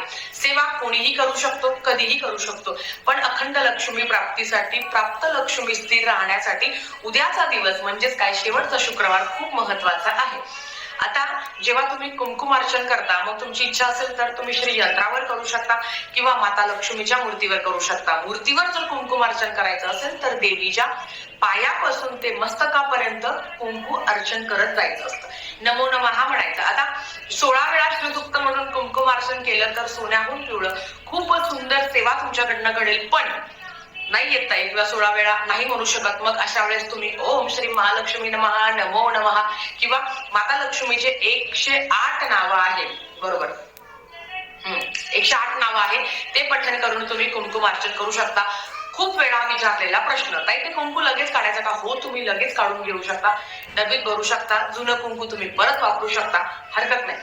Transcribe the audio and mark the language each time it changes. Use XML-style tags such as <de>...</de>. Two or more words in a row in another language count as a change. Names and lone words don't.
<mr>सेवा कोणीही करू शकतो, कधीही करू शकतो, पण अखंड लक्ष्मी प्राप्तीसाठी, प्राप्त लक्ष्मी स्थिर राहण्यासाठी उद्याचा दिवस म्हणजेच काय, शेवटचा शुक्रवार खूप महत्वाचा आहे. आता जेव्हा तुम्ही कुंकुम अर्चन करता, मग तुमची इच्छा असेल तर तुम्ही श्री यंत्रावर करू शकता किंवा माता लक्ष्मीच्या मूर्तीवर करू शकता. मूर्तीवर जर कुंकुम अर्चन करायचं असेल तर देवीच्या पायापासून ते मस्तकापर्यंत कुंकू अर्चन करत जायचं असतं.</mr> <sa>नमो नमः</sa> <mr>म्हणायचं. आता 16 वेळा श्रीसुक्त म्हणून कुंकुम अर्चन केलं तर सोन्याहून पिवळं खूपच सुंदर सेवा तुमच्याकडनं घडेल. पण नाही येत आहे किंवा 16 वेळा नाही म्हणू शकत, मग अशा वेळेस तुम्ही</mr> <sa>ओम श्री महालक्ष्मी नमः, नमो नमः</sa> <mr>किंवा माता लक्ष्मीचे 108 नावं आहे, बरोबर 108 नावं आहे ते पठण करून तुम्ही कुंकुम अर्चन करू शकता. खूप वेळा विचारलेला प्रश्न, ताई ते कुंकू लगेच काढायचं का? हो, तुम्ही लगेच काढून घेऊ शकता, डबीत भरू शकता. जुनं कुंकू तुम्ही परत वापरू शकता, हरकत नाही.</mr>